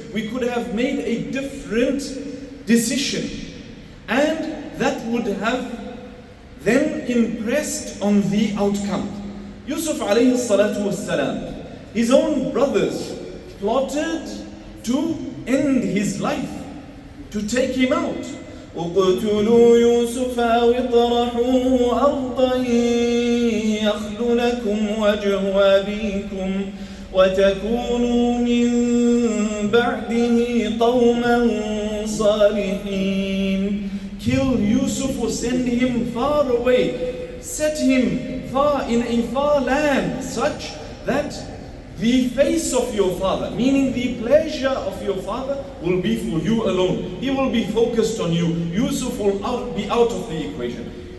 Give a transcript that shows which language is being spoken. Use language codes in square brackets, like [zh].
[en] We could have made a different decision. And that would have then impressed on the outcome. Yusuf alayhi salatu wassalam, his own brothers plotted to end his life, to take him out. [ar] اقتلوا يوسف أو اطرحوه أرضا يخل لكم وجه أبيكم وتكونوا من بعده قوما صالحين. [en] Kill Yusuf or send him far away. Set him far in a far land, such that the face of your father, meaning the pleasure of your father, will be for you alone. He will be focused on you. Yusuf will be out of the equation.